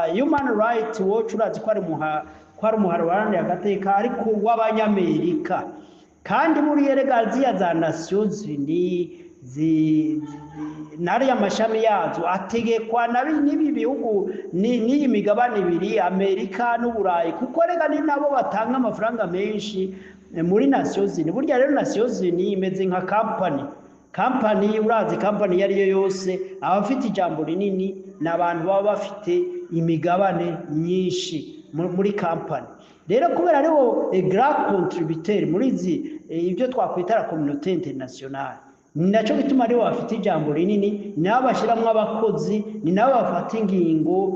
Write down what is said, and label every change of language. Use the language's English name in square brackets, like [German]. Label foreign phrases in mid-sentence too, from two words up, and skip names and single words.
[Kinyarwanda] human rights watch urazi ko ari umuharo waranira agateka ariko w'abanyamerika, kandi muri erega ziriya za Nations Unies nariya amashami yazo ategekwa n'ibi bihugu n'iyi migabane ibiri, Amerika n'Uburayi, kuko rega ni nabo batanga amafaranga menshi muri Nations Unies. Burya rero Nations Unies imeze nka company, urazi company iyo ariyo yose abafite ijambo rinini n'abantu baba bafite imigabane myinshi muri company. Rero kubera ariho [French] grand contributeur [Kinyarwanda] muri ibyo twakwita [French] la communauté internationale, [Kinyarwanda] ni nacyo bituma aribo bafite ijambo rinini, ni nabo bashyiramo abakozi, ni nabo bafata ingingo.